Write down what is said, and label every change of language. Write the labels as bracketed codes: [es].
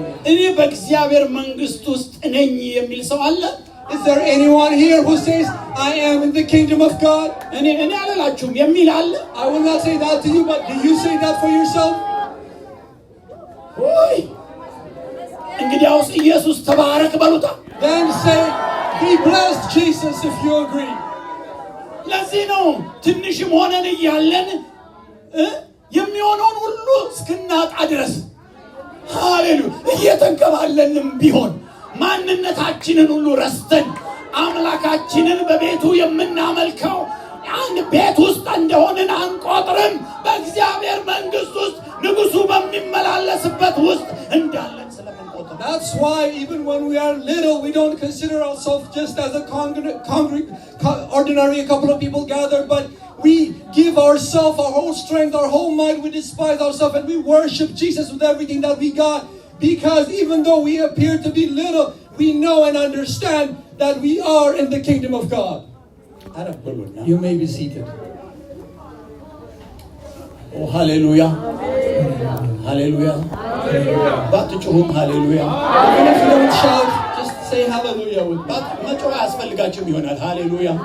[am] እኔ በእግዚአብሔር መንግስት ውስጥ ነኝ የሚል ሰው አለ? [en] Is there anyone here who says, I am in the kingdom of God? [am] እኔ አላላችሁም የሚል አለ? [en] I will not say that to you, but do you say that for yourself? [am] ወይ እንግዲያውስ ኢየሱስ ተባረክ በሉታ። [en] Then say, be blessed Jesus, if you agree. [am] ለዚህ ነው ትንሽም ሆነን እያለን የሚሆነውን ሁሉ እስክናጣ ድረስ ሃሌሉያ እየተንከባለንም ቢሆን ማንነታችንን ሁሉ ረስተን አምላካችንን በቤቱ የምናመልከው አንድ ቤት ውስጥ እንደሆነን አንቆጥርም። በእግዚአብሔር መንግስት ውስጥ ንጉሱ በሚመላለስበት ውስጥ እንዳለን ስለምንቆጥር [en] That's why even when we are little, we don't consider ourselves just as a ordinary couple of people gathered, but we give ourselves, our whole strength, our whole might. We despise ourselves and we worship Jesus with everything that we got. Because even though we appear to be little, we know and understand that we are in the kingdom of God. You may be seated. Oh, hallelujah. Hallelujah. Hallelujah. Even if you don't shout, just say say hallelujah with me. [am] መጮህ አያስፈልጋችሁም ይሆናል። ሃሌሉያ